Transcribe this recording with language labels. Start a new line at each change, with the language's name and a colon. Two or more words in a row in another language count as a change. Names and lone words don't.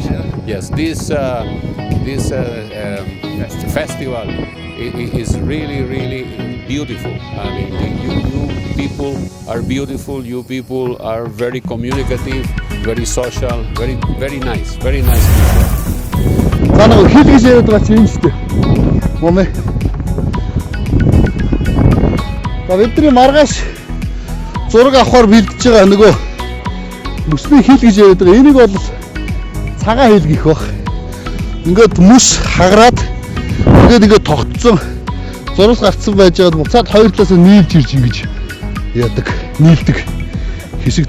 English: Yes, this festival is really beautiful. I mean, you people are beautiful. You people are very communicative, very social, very nice people.
Mongolian: За нэг хил гэж яриад байгаа чинь шүү дээ. Момэ. За бидний маргааш зураг авахар бэлдэж байгаа нөгөө мөсний хил гэж яриад байгаа. Энийг бол цагаан хил гэх баг. Ингээд мөс хагараад ингээд тогтсон зураг гарцсан байж байгаа буцаад хоёр талаас нь нийлж ирж ингэж яадаг, нийлдэг хэсэг.